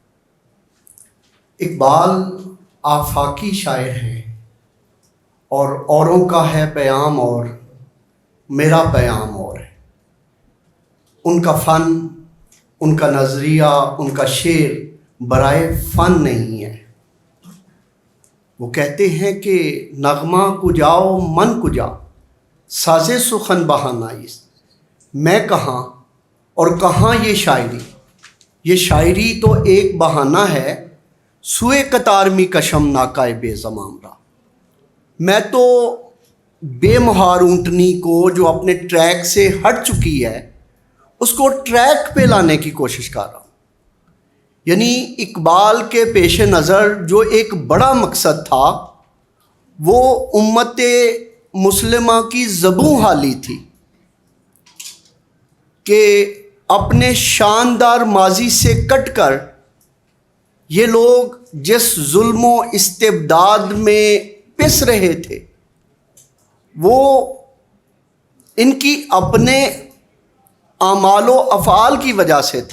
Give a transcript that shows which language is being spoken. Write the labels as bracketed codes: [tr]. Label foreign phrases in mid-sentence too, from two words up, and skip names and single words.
[ur] اقبال آفاقی شاعر ہیں اور اوروں کا ہے پیام اور میرا پیام اور ہے۔ ان کا فن، ان کا نظریہ، ان کا شعر برائے فن نہیں ہے۔ وہ کہتے ہیں کہ [fa] نغمہ کجاؤ من کجا، سازے سخن بہانائیست۔ [ur] میں کہاں اور کہاں یہ شاعری؟ یہ شاعری تو ایک بہانہ ہے، [fa] سوئے قطار می کشم ناکائے بے زمام را۔ [ur] میں تو بے مہار اونٹنی کو جو اپنے ٹریک سے ہٹ چکی ہے اس کو ٹریک پہ لانے کی کوشش کر رہا ہوں۔ یعنی اقبال کے پیش نظر جو ایک بڑا مقصد تھا وہ امت مسلمہ کی زبوں حالی تھی کہ اپنے شاندار ماضی سے کٹ کر یہ لوگ جس ظلم و استبداد میں پس رہے تھے وہ ان کی اپنے اعمال و افعال کی وجہ سے تھا۔